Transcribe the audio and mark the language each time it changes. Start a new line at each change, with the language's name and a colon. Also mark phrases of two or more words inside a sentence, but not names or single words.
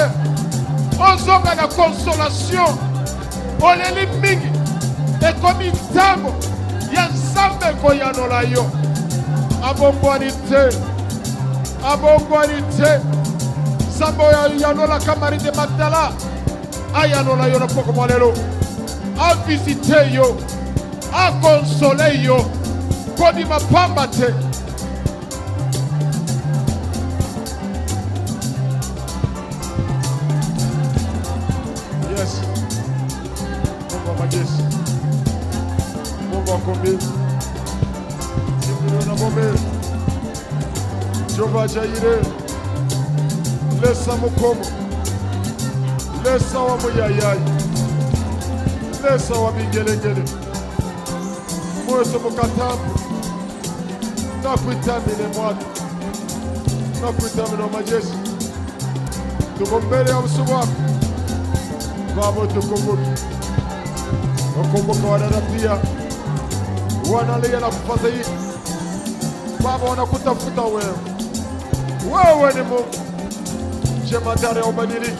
Lingala: Ozonga na consolation. Oleli mingi. Ekomi ntango ya nzambe koyanola yo. Abongwani te. Abongwani te. Nzambe yanola kamari de Magdala. Ayanola yo na poko mwalelo. A visiter yo. A consoler yo. Kodi mapamba te. Yes.
Swahili: Mungu wa majeshi. Mungu wa kombi. Mungu wa kombi. Jehova Jaire.
Bemba: Lesa mukomo. Lesa wa muyayai. Lesa wa bingelegele. Mweso mukatambu. Nakuitamile mwatu. Nakuitamile
Swahili: wa majeshi. Tuko mbele ya uso wako. Baba tukumbuke. Wakumbuka wadada pia. Wanalia na kufadhaika. Baba wanakutafuta wewe. Wewe ni Mungu. Jemadari haubadiliki.